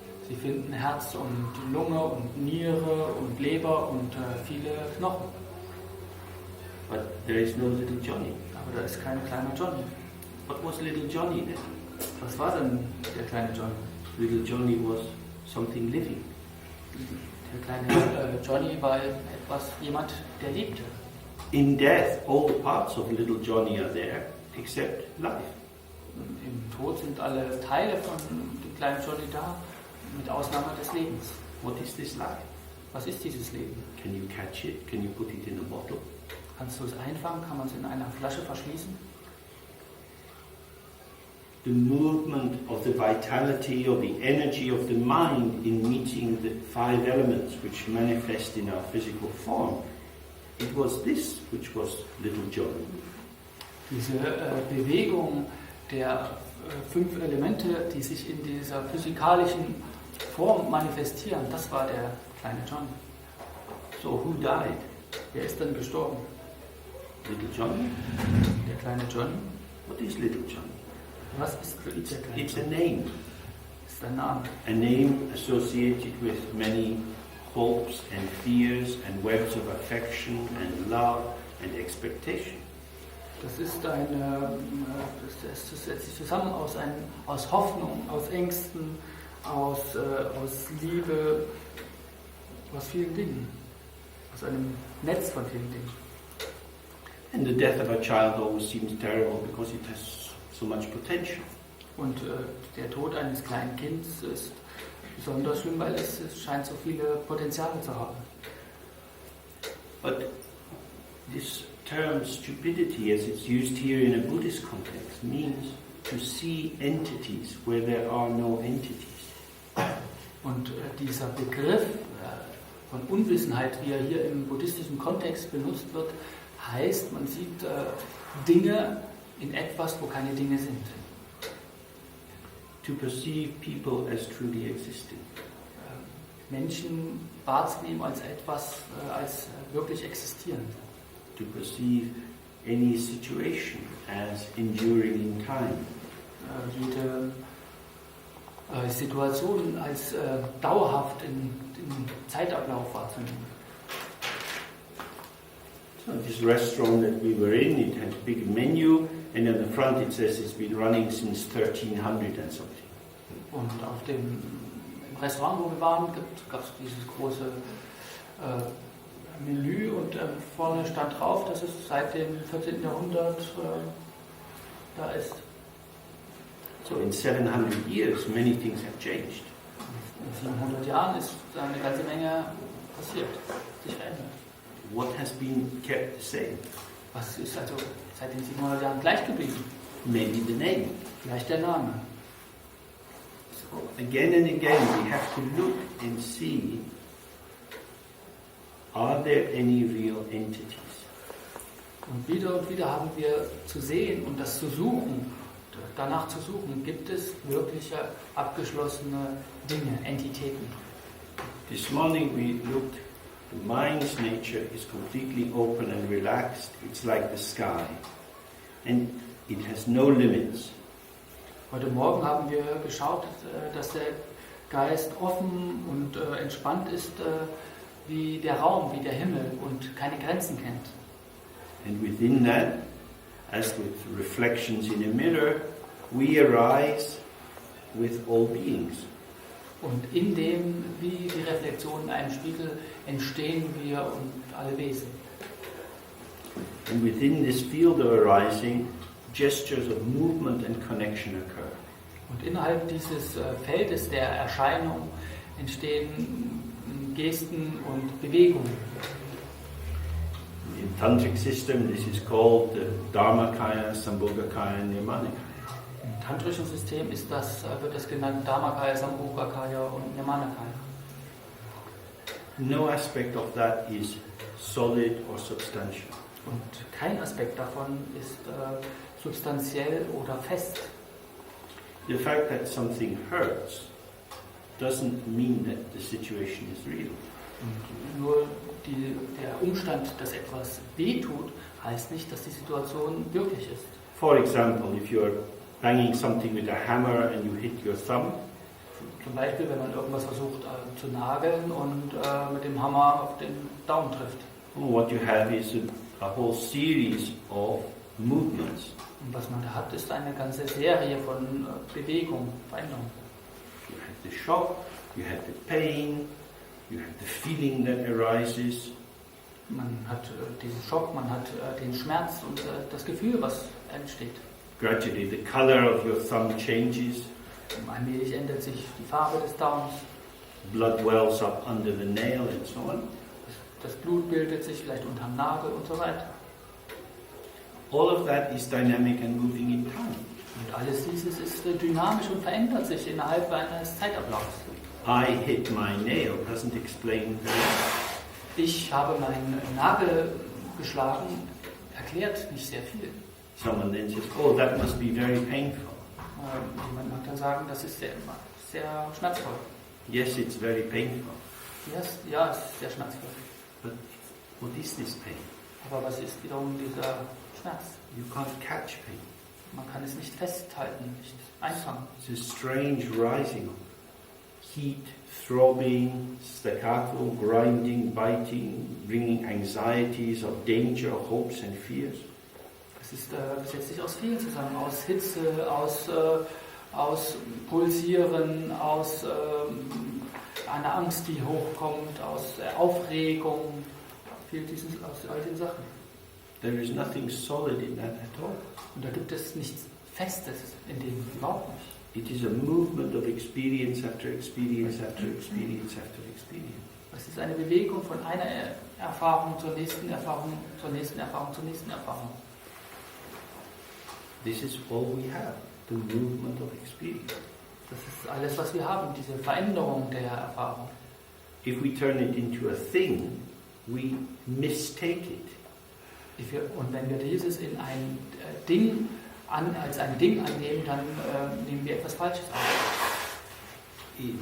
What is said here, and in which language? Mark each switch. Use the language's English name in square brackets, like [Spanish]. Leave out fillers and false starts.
[German] Sie finden Herz und Lunge und Niere und Leber und viele Knochen. [English] But there is no little Johnny. [German] Aber da ist kein kleiner Johnny. [English] What was little Johnny then? [German] Was war denn der kleine Johnny? [English] Little Johnny was something living. [German] Der kleine Johnny war jemand, der lebte. [English] In death, all the parts of little Johnny are there except life. [German] Im Tod sind alle Teile von dem kleinen Johnny da, mit Ausnahme des Lebens. [English] What is this life? [German] Was ist dieses Leben? [English] Can you catch it? Can you put it in a bottle? [German] Kannst du es einfangen? Kann man es in einer Flasche verschließen? [English] The movement of the vitality or the energy of the mind in meeting the five elements which manifest in our physical form, it was this which was little Johnny. [German] Diese Bewegung der 5 Elemente, die sich in dieser physikalischen Form manifestieren, das war der kleine Johnny. [English] So who died? [German] Wer ist dann gestorben? [English] Little Johnny? [German] Der kleine Johnny. [English] What is little Johnny? [German] Was ist der kleine [English] It's a [German] Johnny? [English] name. [German] Ist ein Name. [English] A name associated with many hopes and fears and webs of affection and love and expectation. [German] Das ist das setzt sich zusammen aus Hoffnung, aus Ängsten, aus Liebe, aus vielen Dingen, aus einem Netz von vielen Dingen. [English] And the death of a child always seems terrible because it has so much potential. [German] Und der Tod eines kleinen Kindes ist besonders schlimm, weil es scheint so viele Potenziale zu haben. [English] But this term stupidity, as it's used here in a Buddhist context, means to see entities where there are no entities. [German] Und dieser Begriff von Unwissenheit, wie er hier im buddhistischen Kontext benutzt wird, heißt, man sieht Dinge in etwas, wo keine Dinge sind. [English] To perceive people as truly existing. [German] Menschen wahrzunehmen als etwas, als wirklich existierend. [English] To perceive any situation as enduring in time. [German] Jede Situation als dauerhaft im Zeitablauf wahrzunehmen. [English] So this restaurant that we were in, it had a big menu, and on the front it says it's been running since 1300 and something. [German] Und auf dem Restaurant, wo wir waren, gab es dieses große Menü und vorne stand drauf, dass es seit dem 14. Jahrhundert da ist. [English] So in 700 years, many things have changed. [German] In 700 Jahren ist eine ganze Menge passiert, sich verändert. [English] What has been kept the same? [German] Was ist also seit den 700 Jahren gleich geblieben? [English] Maybe the name. [German] Vielleicht der Name. [English] So again and again we have to look and see, are there any real entities? [German] Und wieder haben wir zu sehen und das zu suchen, danach zu suchen, gibt es wirkliche abgeschlossene Dinge, Entitäten. [English] This morning we looked, the mind's nature is completely open and relaxed. It's like the sky. And it has no limits. [German] Heute Morgen haben wir geschaut, dass der Geist offen und entspannt ist wie der Raum, wie der Himmel und keine Grenzen kennt. [English] And within that, as with reflections in a mirror, we arise with all beings. [German] Und in dem, wie die Reflexion in einem Spiegel, entstehen wir und alle Wesen. [English] And within this field of arising, gestures of movement and connection occur. [German] Und innerhalb dieses Feldes der Erscheinung entstehen Gesten und Bewegungen. [English] In Tantric system, this is called the Dharmakaya, Sambhogakaya, and Nirmanakaya. [German] Im tantrischen System wird das genannt Dharmakaya, Sambhogakaya und Nirmanakaya. [English] No aspect of that is solid or substantial. [German] Und kein Aspekt davon ist substanziell oder fest. [English] The fact that something hurts doesn't mean that the situation is real. [German] Und nur der Umstand, dass etwas wehtut, heißt nicht, dass die Situation wirklich ist. [English] For example, if you're banging something with a hammer and you hit your thumb, [German] Zum Beispiel, wenn man irgendwas versucht zu nageln und mit dem Hammer auf den Daumen trifft. [English] what you have is a whole series of movements. [German] Und was man da hat, ist eine ganze Serie von Bewegung, Veränderung. [English] You have the shock, you have the pain, you have the feeling that arises. [German] Man hat diesen Schock, man hat den Schmerz und das Gefühl, was entsteht. [English] Gradually the color of your thumb changes. [German] Allmählich ändert sich die Farbe des Daumens. [English] Blood wells up under the nail and so on. [German] Das Blut bildet sich vielleicht unterm Nagel und so weiter. [English] All of that is dynamic and moving in time. [German] Und alles dieses ist dynamisch und verändert sich innerhalb eines Zeitablaufs. [English] I hit my nail doesn't explain that. [German] Ich habe meinen Nagel geschlagen, erklärt nicht sehr viel. [English] Someone then says, oh, that must be very painful. [German] Jemand mag dann sagen, das ist sehr schmerzvoll. [English] Yes, it's very painful. Yes, [German] ja, es ist sehr schmerzvoll. [English] But what is this pain? [German] Aber was ist wiederum dieser Schmerz? [English] You can't catch pain. [German] Man kann es nicht festhalten, nicht einfangen. [English] It's a strange rising of heat, throbbing, staccato, grinding, biting, bringing anxieties of danger, hopes and fears. [German] Es setzt sich aus viel zusammen, aus Hitze, aus Pulsieren, aus einer Angst, die hochkommt, aus Aufregung, aus all den Sachen. [English] There is nothing solid in that at all. [German] Und da gibt es nichts Festes in dem überhaupt nicht. [English] It is a movement of experience after experience after experience after experience. [German] Es ist eine Bewegung von einer Erfahrung zur nächsten Erfahrung, zur nächsten Erfahrung, zur nächsten Erfahrung. [English] This is all we have, the movement of experience. [German] Das ist alles, was wir haben, diese Veränderung der Erfahrung. [English] If we turn it into a thing, we mistake it. [German] Und wenn wir dieses in ein Ding als ein Ding annehmen, dann nehmen wir etwas Falsches an.